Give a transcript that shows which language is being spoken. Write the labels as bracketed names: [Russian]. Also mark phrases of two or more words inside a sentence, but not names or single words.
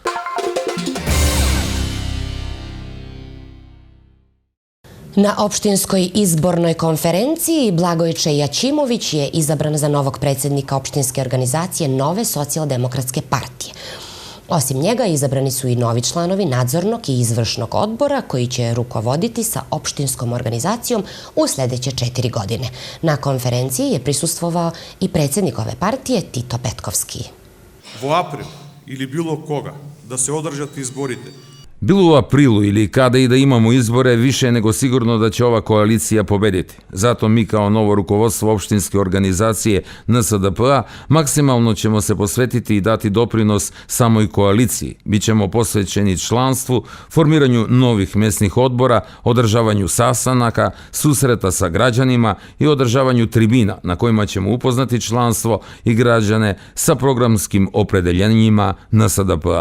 [Serbian] Na opštinskoj izbornoj konferenciji Blagojče Jačimović je izabran za novog predsjednika opštinske organizacije Nove socijaldemokratske partije. Osim njega izabrani su i novi članovi nadzornog i izvršnog odbora koji će rukovoditi sa opštinskom organizacijom u sljedeće 4 godine. Na konferenciji je prisustvovao i predsjednik ove partije Tito Petkovski. [Macedonian] Во април или било кога да се одржат изборите. [Serbian] Bilo u aprilu ili kada i da imamo izbore, više je nego sigurno da će ova koalicija pobediti. Zato mi kao novo rukovodstvo opštinske organizacije NSDP-a maksimalno ćemo se posvetiti i dati doprinos samoj koaliciji. Bićemo posvećeni članstvu, formiranju novih mesnih odbora, održavanju sastanaka, susreta sa građanima i održavanju tribina na kojima ćemo upoznati članstvo i građane sa programskim opredeljenjima NSDP-a.